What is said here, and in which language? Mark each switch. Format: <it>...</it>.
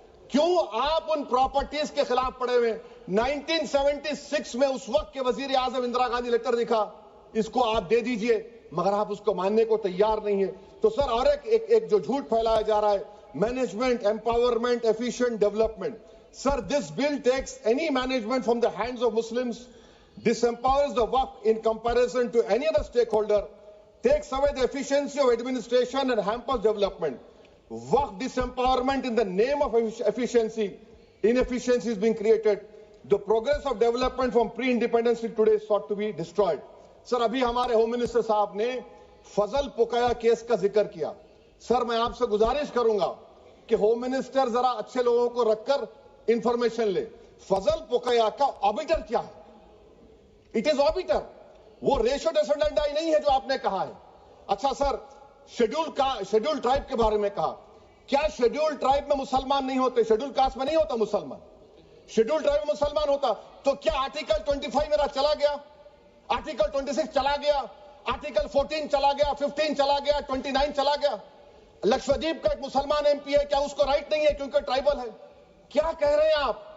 <ur>کیوں آپ ان پراپرٹیز کے خلاف پڑے ہوئے؟ 1976 میں اس وقت کے وزیر اعظم اندرا گاندھی لیٹر لکھا، اس کو آپ دے دیجئے، مگر آپ اس کو ماننے کو تیار نہیں ہے۔ تو سر اور ایک جو جھوٹ پھیلایا جا رہا ہے،</ur> <en>Management empowerment efficient development, sir this bill takes any management from the hands of Muslims, disempowers the Waqf in comparison to any other stakeholder, takes away the efficiency of administration and hampers development. Waqf disempowerment in the name of efficiency, inefficiency is being created. The progress of development from pre-independence till today is sought to be destroyed.</en> <ur>سر ابھی ہمارے home minister صاحب نے فضل پوکایا case کا ذکر کیا، سر میں آپ سے گزارش کروں گا کہ ہوم منسٹر ذرا اچھے لوگوں کو رکھ کر انفارمیشن لے، فضل پوکایا کا آبیٹر کیا ہے؟</ur> <en>it is arbiter,</en> <ur>وہ ریشو ڈیسنڈنٹ نہیں ہے جو آپ نے کہا ہے۔ اچھا سر شیڈول ٹرائب کے بارے میں کہا، کیا شیڈول ٹرائب میں مسلمان نہیں ہوتے؟ شیڈول کاسٹ میں نہیں ہوتا مسلمان، شیڈول ٹرائب میں مسلمان ہوتا تو کیا آرٹیکل 25 میرا چلا گیا، آرٹیکل 26 چلا گیا، آرٹیکل 14 چلا گیا، 15 چلا گیا، 29 چلا گیا؟ لکشدیپ کا ایک مسلمان ایم پی ہے، کیا اس کو رائٹ نہیں ہے کیونکہ ٹرائبل ہے؟ کیا کہہ رہے ہیں آپ؟</ur>